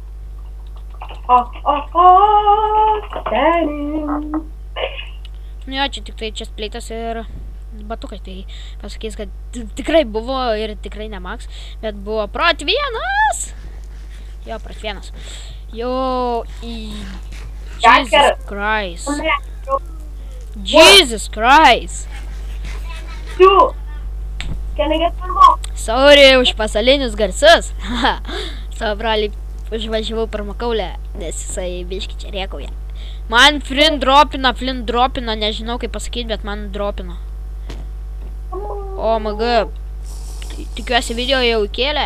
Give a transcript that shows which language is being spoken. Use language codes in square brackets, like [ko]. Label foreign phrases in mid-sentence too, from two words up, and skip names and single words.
[lt] Seni. Nu jo, čia tik tai čia spleitas ir batukai, tai pasakys, kad tikrai buvo ir tikrai ne max, bet buvo prot vienas. Jo, prot vienas. Jo, [en] Jesus Christ. Jesus Christ. Can I get one more? [lt] Sorry už pasalinius garsus. Savo brolį užvažiavau per Makaulę, nes jisai biški čia rėkauja. Man flint dropina, nežinau kaip pasakyti, bet man dropina. O maga, tikiuosi video jau įkėlė?